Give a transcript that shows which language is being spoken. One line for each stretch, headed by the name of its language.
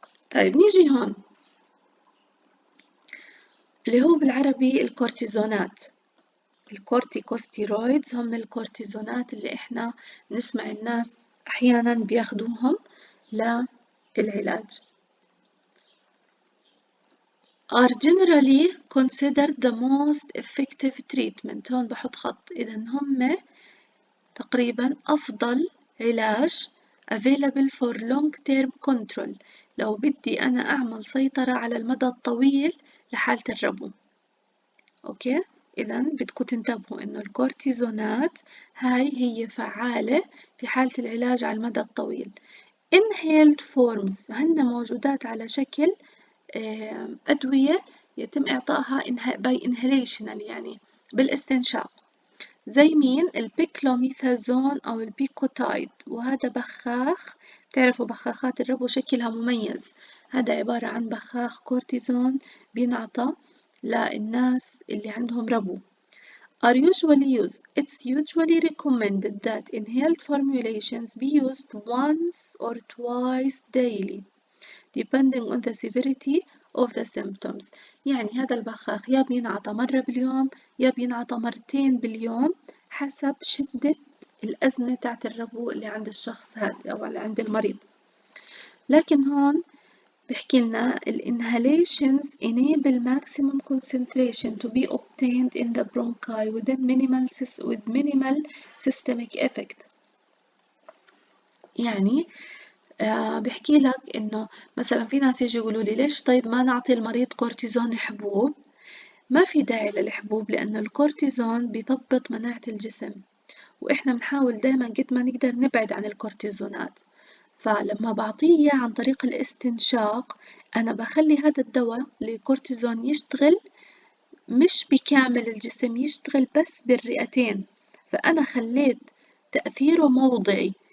Arabic: طيب نيجي هون اللي هو بالعربي الكورتيزونات. الكورتيكوستيرويدز هم الكورتيزونات اللي إحنا نسمع الناس أحيانا بياخدوهم للعلاج.
English: are generally considered the most effective treatment.
Arabic: هون بحط خط، إذا هم تقريبا أفضل علاج available for long term control لو بدي أنا أعمل سيطرة على المدى الطويل لحالة الربو. أوكي، إذا بدكم تنتبهوا إنه الكورتيزونات هاي هي فعالة في حالة العلاج على المدى الطويل.
English: inhaled forms
Arabic: هن موجودات على شكل أدوية يتم إعطائها
English: by inhalational
Arabic: يعني بالاستنشاق، زي مين؟ البيكلوميثازون أو البيكوتايد، وهذا بخاخ، بتعرفوا بخاخات الربو شكلها مميز، هذا عبارة عن بخاخ كورتيزون بينعطى للناس اللي عندهم ربو.
English: are usually used. It's usually recommended that inhaled formulations be used once or twice daily depending on the severity of the symptoms.
Arabic: يعني هذا البخاخ يا بينعطى مرة باليوم يا بينعطى مرتين باليوم حسب شدة الأزمة تاعت الربو اللي عند الشخص هذا أو اللي عند المريض. لكن هون بحكي لنا ال
English: inhalations enable maximum concentration to be obtained in the bronchi with minimal systemic effect.
Arabic: يعني بحكي لك إنه مثلا في ناس يجي يقولوا لي ليش طيب ما نعطي المريض كورتيزون حبوب؟ ما في داعي للحبوب لأنه الكورتيزون بيضبط مناعة الجسم، وإحنا بنحاول دايما قد ما نقدر نبعد عن الكورتيزونات، فلما بعطيه إياه عن طريق الاستنشاق أنا بخلي هذا الدواء الكورتيزون يشتغل مش بكامل الجسم، يشتغل بس بالرئتين، فأنا خليت تأثيره موضعي.